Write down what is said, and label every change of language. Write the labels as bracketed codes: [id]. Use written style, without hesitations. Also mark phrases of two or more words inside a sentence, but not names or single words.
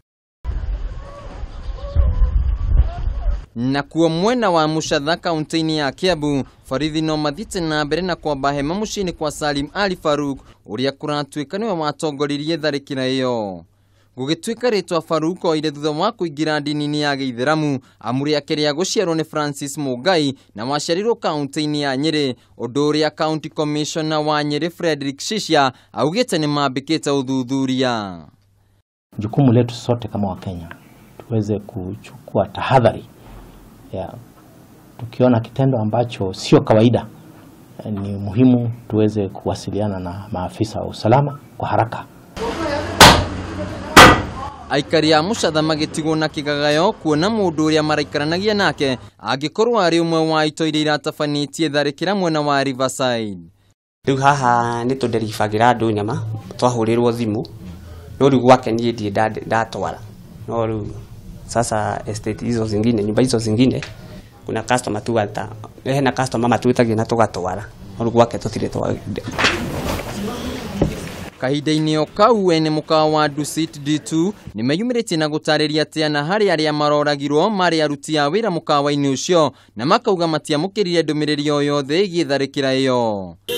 [ki] Na kuo mwena wa Mushatha kaunti-ini ya Kiambu, borithi no mathiĩte na mbere na kwamba hema mũciĩ-inĩ kwa Salim Ali Faruk ũrĩa kũratuĩka nĩwe watongoririe tharikira ĩyo. Gũgĩtuĩka rĩtwa Faruk oire thutha wa kũingĩra ndini-inĩ ya Gĩithĩramu, amuri yake rĩa gũciarwo nĩ Francis Mugai na waciarirwo kaunti-inĩ ya Nyeri, ũndũ ũrĩa [en] County Commissioner [ki] wa Nyeri Frederick Shishia augĩte nĩ mambĩkĩte uthuthuria. [sw] Jukumu letu sote kama Wakenya tuweze kuchukua tahadhari ya tukiona kitendo ambacho sio kawaida, ni muhimu tuweze kuwasiliana na maafisa wa usalama kwa haraka. [ki] Aikari a Mushatha magĩtigwo na kĩgagayo kuona mũndũ ũrĩa maraikaranagia nake angĩkorwo arĩ ũmwe wa itoi iria iratabanĩtie tharikira mwena wa Riverside. Rĩu haha nĩ tũnderibagĩra andũ nyama twahũrĩrwo thimũ, no rĩu gwake niĩ ndiĩ ndatwara, no rĩu [sw] sasa estate hizo zingine, nyumba hizo zingine kuna customer [ki] tugata, hena customer matwĩtagia na tũgatwara, no rĩu gwake tũtirĩ twara. Kahinda-inĩ o kau ene mukawa wa Dusit D2 nĩ meyumĩrĩtie na gũtarĩria atĩ na harĩ arĩa maroragirwo marĩ aruti a wĩra mukawa-inĩ ũcio na makauga matiamũkĩrire ndũmĩrĩri o yothe ĩgiĩ tharikira ĩyo.